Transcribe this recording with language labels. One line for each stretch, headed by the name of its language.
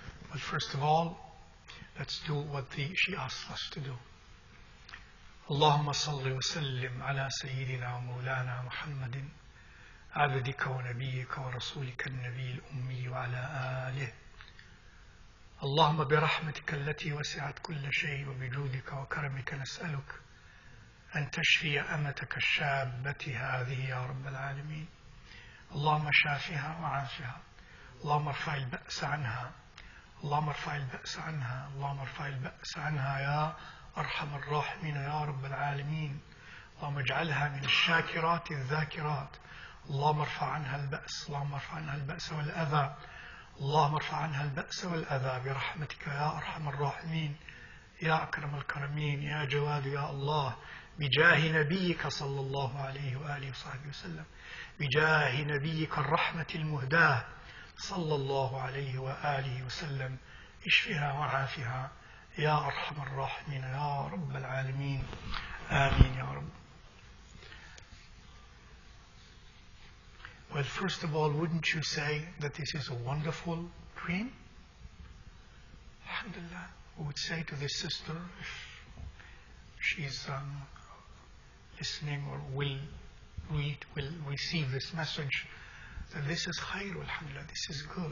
English: But first of all, let's do what she asked us to do.
Arabic: Allahumma salli wa sallim ala sayyidina wa maulana Muhammadin عبدك ونبيك ورسولك النبي الأمي وعلى آله. اللهم برحمتك التي وسعت كل شيء وبجودك وكرمك نسألك أن تشفي أمتك الشابة هذه يا رب العالمين. اللهم شافها وعافها. اللهم ارفع البأس عنها. اللهم ارفع البأس عنها. اللهم ارفع البأس عنها يا أرحم الراحمين يا رب العالمين. اللهم اجعلها من الشاكرات الذاكرات. اللهم ارفع عنها البأس. اللهم ارفع عنها البأس والأذى. اللهم ارفع عنها البأس والأذى برحمتك يا أرحم الراحمين يا أكرم الكرمين يا جواد يا الله بجاه نبيك صلى الله عليه وآله وصحبه وسلم بجاه نبيك الرحمة المهداة صلى الله عليه وآله وسلم اشفها وعافها يا أرحم الراحمين يا رب العالمين آمين يا رب.
English: Well, first of all, wouldn't you say that this is a wonderful dream? Alhamdulillah, we would say to this sister, if she's listening or will receive this message, that this is khair, alhamdulillah, this is good.